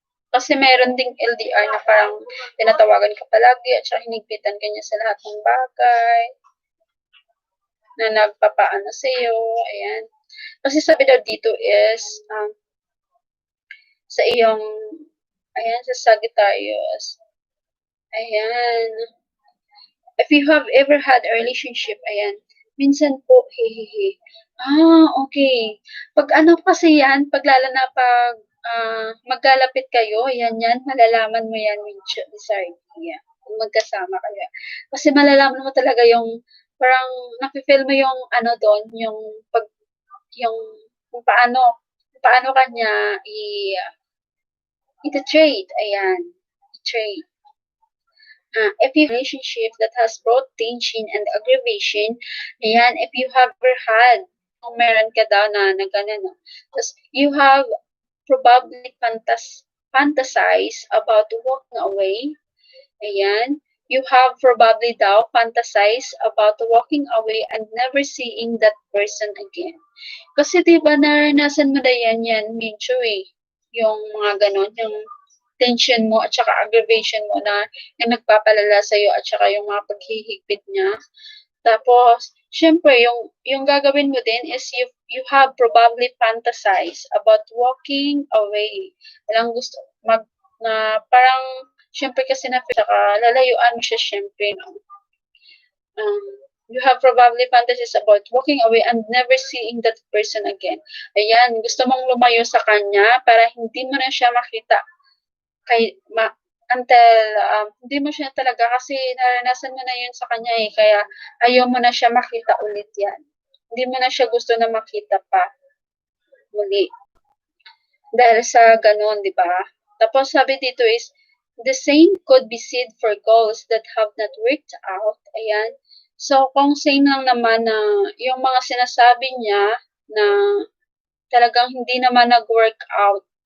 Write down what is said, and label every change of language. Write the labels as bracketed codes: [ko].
[tl] Kasi meron ding LDR na parang tinatawagan ka palagi at saka hinigpitan ka niya sa lahat ng bagay na nagpapaano sa iyo. Ayan. Kasi sabi daw dito is sa iyong, ayan, sa Sagittarius. Ayan. [en] If you have ever had a relationship, ayan, [tl] minsan po, [en] hehehe. [tl] Okay. Pag ano kasi yan, pag lalo na pag maglalapit kayo, yan, malalaman mo yan, Lizard. Yeah. Kung magkasama kayo. Kasi malalaman mo talaga yung, parang, nafe-feel mo yung, ano doon, yung, yung, kung paano kanya i-trade, ayan, i-trade. [en] If you have a relationship that has brought tension and aggravation, ayan, if you have ever had, [tl] kung meron ka daw na gano'n, no? [en] Tapos, you have probably fantasize about walking away. Ayan. You have probably daw fantasize about walking away and never seeing that person again. [tl] Kasi diba naranasan mo na yan, medyo eh. Yung mga ganon, yung tension mo at saka aggravation mo na yung nagpapalala sa'yo at saka yung mga paghihigpit niya. Tapos, syempre, yung gagawin mo din [en] is you have probably fantasized about walking away. [tl] Walang gusto, parang, syempre kasi saka lalayuan mo siya syempre, no? [en] You have probably fantasies about walking away and never seeing that person again. [tl] Ayan, gusto mong lumayo sa kanya para hindi mo na siya makita until hindi mo siya talaga kasi naranasan mo na yun sa kanya eh, kaya ayaw mo na siya makita ulit yan. Hindi mo na siya gusto na makita pa muli. Dahil sa ganun, di ba? Tapos sabi dito [en] is, the same could be said for goals that have not worked out. Ayan. [tl] So, kung same lang naman na yung mga sinasabi niya na talagang hindi naman nag-work out.